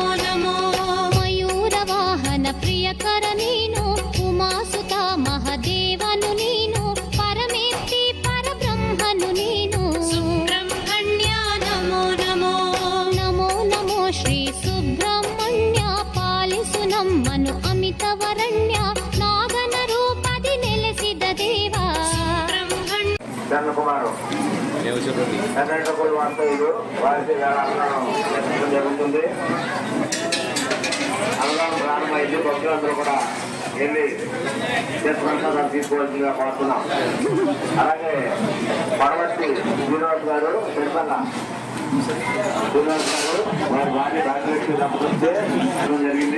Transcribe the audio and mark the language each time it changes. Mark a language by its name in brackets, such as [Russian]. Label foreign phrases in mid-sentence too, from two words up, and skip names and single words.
[Kannada] ನಮೋ ಮಯೂರ ವಾಹನ ಪ್ರಿಯಕರ ನೀನು ಉಮಾಸುತ ಮಹದೇವನು ನೀನು ಪರಮೇತ್ತಿ ಪರಬ್ರಹ್ಮನು ನೀನು ಸುಬ್ರಹ್ಮಣ್ಯ ನಮೋ ನಮೋ ನಮೋ ನಮೋ ಶ್ರೀ ಸುಬ್ರಹ್ಮಣ್ಯ ಪಾಲಿಸು ನಮ್ಮನು ಅಮಿತವರಣ್ಯ ನಾಗನ ರೂಪದಿ ನೆಲೆಸಿದ ದೇವ [Telugu] చంద్రకుమారు కర్ణాటకలు వాస్తవ్యులు వారికి జరుగుతుంది. అన్నదానం ప్రారంభమైంది. భక్తులందరూ కూడా వెళ్ళి ప్రసాదాలు తీసుకోవాల్సిందిగా కోరుతున్నాం. అలాగే పడవట్టి శ్రీనివాస్ గారు తిరుమల శ్రీనివాస్ గారు వారి భార్య భాగ్యలక్ష్మి దంపతులతో జరిగింది.